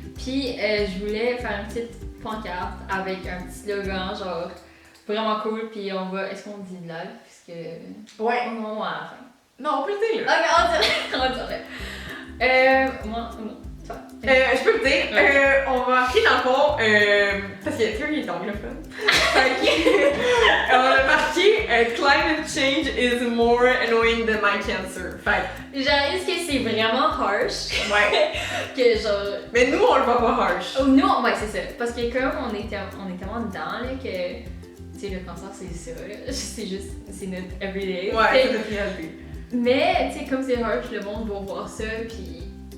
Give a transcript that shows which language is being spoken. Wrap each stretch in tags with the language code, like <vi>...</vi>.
<fr>Puis je voulais faire une petite pancarte avec un petit slogan genre vraiment cool. Puis on va. Est-ce qu'on dit live? Puisque. Ouais. On va à la fin. Non, on peut le dire là. Ok, on va dire là. Moi, non. Je peux le dire, on va marquer dans le fond, parce que Terry est anglophone. On a marqué</fr> <en>Climate change is more annoying than my cancer.</en> <fr>Fait je réalise que c'est vraiment harsh. ouais. Que genre. Mais nous, on le voit pas harsh. Nous, ouais, c'est ça. Parce que comme on est tellement dedans là, que. Tu sais, le cancer, c'est ça, là. C'est juste. C'est notre everyday. Ouais, c'est notre réalité. Mais, tu sais, comme c'est harsh, le monde va voir ça, pis.</fr>